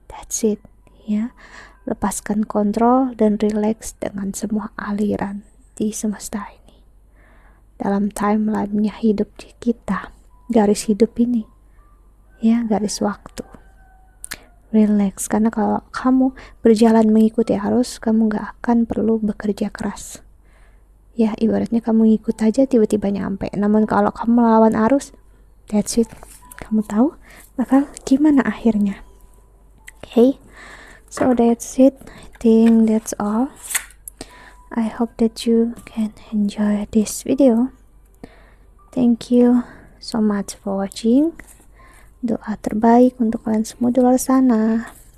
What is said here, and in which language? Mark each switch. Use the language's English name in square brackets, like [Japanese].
[English] That's it, [Indonesian] ya. Lepaskan kontrol dan relax dengan semua aliran di semesta ini. Dalam timeline-nya hidup kita, garis hidup ini, ya, garis waktu. Relax, karena kalau kamu berjalan mengikuti arus, kamu gak akan perlu bekerja keras. Ya, ibaratnya kamu ngikut aja tiba-tiba nyampe. Namun kalau kamu melawan arus, [English] that's it. [Indonesian] Kamu tahu bakal gimana akhirnya. [English] Okay, so that's it. I think that's all. I hope that you can enjoy this video. Thank you so much for watching. [Indonesian] Doa terbaik untuk kalian semua di luar sana.